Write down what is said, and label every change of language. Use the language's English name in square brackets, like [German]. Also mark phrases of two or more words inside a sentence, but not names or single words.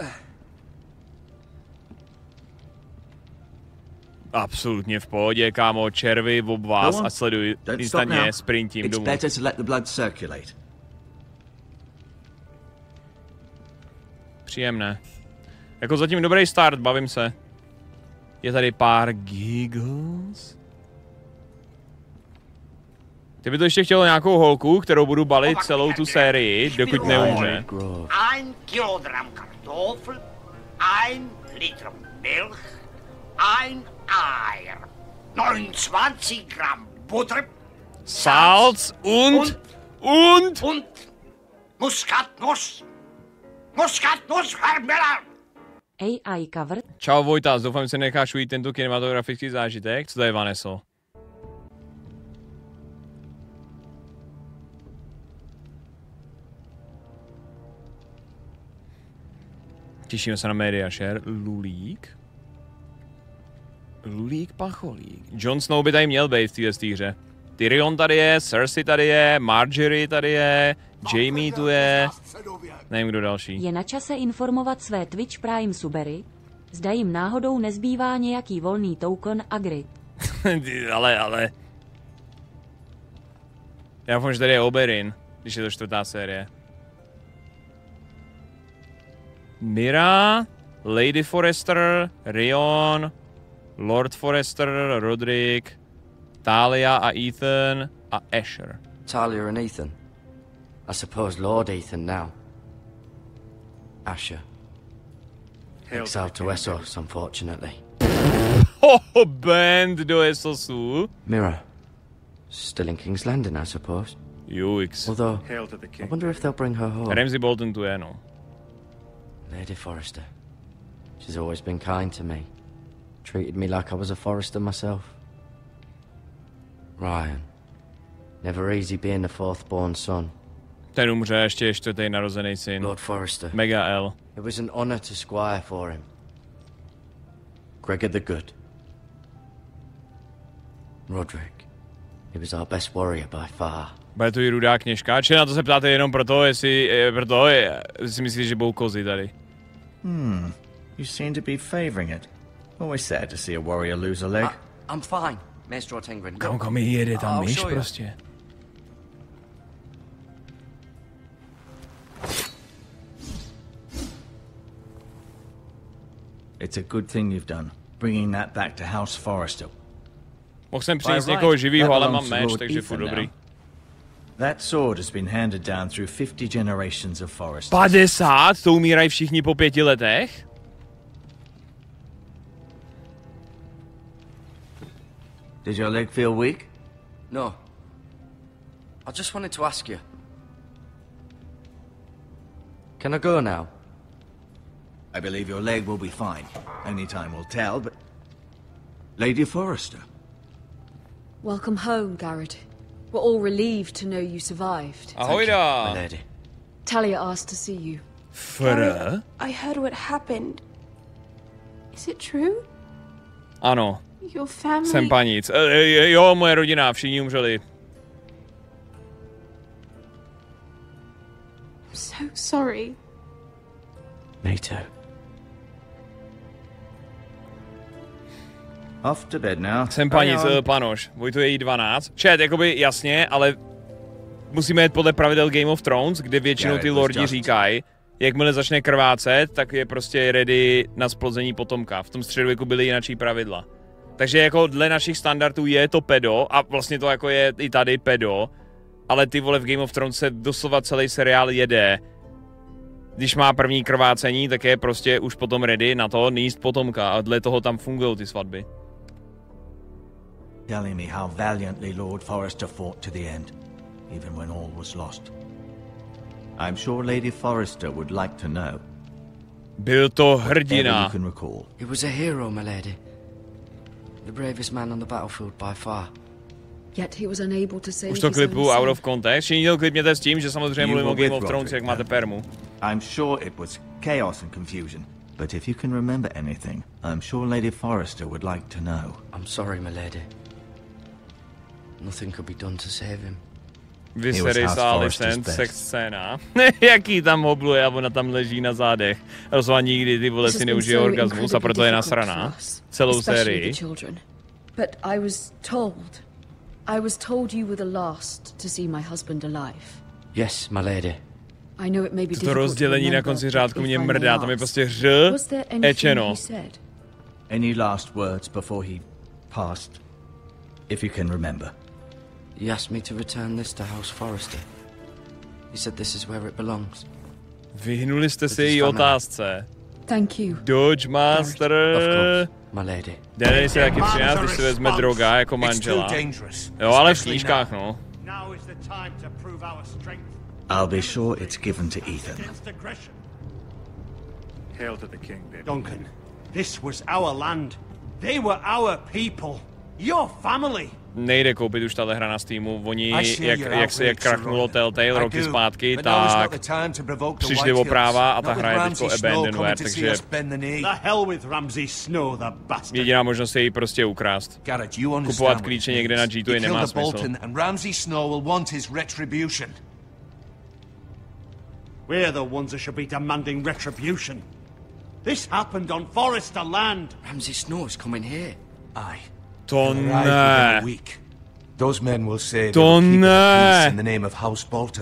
[Czech] Absolutně v pohodě, kámo, červy, ob vás a sleduj instantně sprintím domů. [English] It's better to let the blood circulate. [Czech] Příjemné. Jako zatím dobrý start, bavím se. Je tady pár giggles. Ty by to ještě chtělo nějakou holku, kterou budu balit celou tu sérii, dokud neumře. [German] 1 kilogram Kartoffel, 1 Liter Milch, 1 Eier, 29 Gramm Butter, Salz und Muskatnuss. Muskatnuss, Herr Miller! [English] AI cover. [Czech] Čau Vojtas, doufám, že se necháš ujít tento kinematografický zážitek. Co to je, Vaneso? Těšíme se na Media Share. Lulík. Lulík Pacholík. Jon Snow by tady měl být v této hře. Tyrion tady je, Cersei tady je, Marjorie tady je, Jaime tu je. Nevím, kdo další. Je na čase informovat své Twitch Prime subery, zda jim náhodou nezbývá nějaký volný token Agri. ale... Já doufám, že tady je Oberyn, když je to 4. série. Mira, Lady Forrester, Rion, Lord Forrester, Roderick, Talia a Ethan a Asher. [English] Talia and Ethan. I suppose Lord Ethan now. Asher. Exiled to Essos, unfortunately. [Czech] Oh, band do Essosu. [English] Mira. Still in King's Landing, I suppose. UX. Although, I wonder if they'll bring her home. [Czech] Ramsay Bolton tu je, no. [English] Lady Forrester. She's always been kind to me. Treated me like I was a Forrester myself. Ryan. Never easy being the fourth-born son. [Czech] Ten umře, ještě je 4. narozený syn. [English] Lord Forrester. Mega L. It was an honor to squire for him. Gregor the Good. Roderick. He was our best warrior by far. [Czech] Bude tu i rudá kněžka. Či na to se ptáte jenom proto, jestli si myslíš, že budou kozy tady. [English] You seem to be favoring it. Always sad to see a warrior lose a leg. I'm fine, Maestro Tengrin. [Czech] Kam mi jede tam myš prostě. [English] It's a good thing you've done, bringing that back to House Forrester. [Czech] Mohl jsem přinést někoho živýho, ale mám meč, takže furt dobrý. [English] That sword has been handed down through 50 generations of Forresters. 50? [Czech] To umírají všichni po 5 letech? [English] Did your leg feel weak? No. I just wanted to ask you. Can I go now? I believe your leg will be fine. Only time will tell, but... Lady Forrester. Welcome home, Garrett. We're all relieved to know you survived. [Czech] Ahoj da. [English] My lady. Talia asked to see you. Garrett, I heard what happened. Is it true? [Czech] Ano. [English] Your family... [Czech] Jsem panic. Jo, moje rodina, všichni umřeli. [English] I'm so sorry. Me too. Off to bed now. [Czech] Jsem panic, panoš. Vojtu je jí 12. Čet, jakoby jasně, ale musíme jít podle pravidel Game of Thrones, kde většinou ty lordi říkají, jakmile začne krvácet, tak je prostě ready na splození potomka. V tom středověku byly jinačí pravidla. Takže jako dle našich standardů je to pedo a vlastně to jako je i tady pedo, ale ty vole v Game of Thrones se doslova celý seriál jede. Když má první krvácení, tak je prostě už potom ready na to níst potomka a dle toho tam fungují ty svatby. [English] Telling me how valiantly Lord Forrester fought to the end, even when all was lost. I'm sure Lady Forrester would like to know. [Czech] Byl to hrdina. [English] He was a hero, my lady. The bravest man on the battlefield by far. Yet he was unable to save. [Czech] Už to klipu [English] out of context. [Czech] Všichni klipněte s tím, že samozřejmě mluvím o Game of Thrones, jak máte permu. [English] I'm sure it was chaos and confusion. But if you can remember anything, I'm sure Lady Forrester would like to know. I'm sorry, my lady. Nothing could be done to save him. [Czech] Viserys Alicent, sex scéna. Jaký tam hobluje a ona tam leží na zádech. Rozhodla nikdy ty vole si neužije orgasmus a proto je nasraná. Celou sérii. [English] But I was told you were the last to see my husband alive. Yes, my lady. I know it may be [Czech] to rozdělení na konci řádku mě mrdá, tam je prostě ečeno. [English] Any last words before he passed, if you can remember? He asked me to return this to House Forrester. He said this is where it belongs. [Czech] Vyhnuli jste se její otázce. [English] Thank you. Dodge Master. Of course, my lady. [Czech] Dennis je taky 13, když si vezme droga jako manžela. Jo, ale v knížkách, no. [English] I'll be sure it's given to Ethan. Hail to the king, baby. Duncan, this was our land. They were our people. Your family. [Czech] Nejde koupit už tahle hra na Steamu. Oni, jak krachnulo Telltale roky zpátky, tak přišli o práva a ta hra je teďko abandonware, takže jediná možnost je ji prostě ukrást. Kupovat klíče někde na G2 nemá smysl. [English] We're the ones that should be demanding retribution. This happened on Forrester land. Ramsay Snow is coming here. Aye. [Czech] To ne. [English] Those men will say they will keep the peace in the name of House Bolton.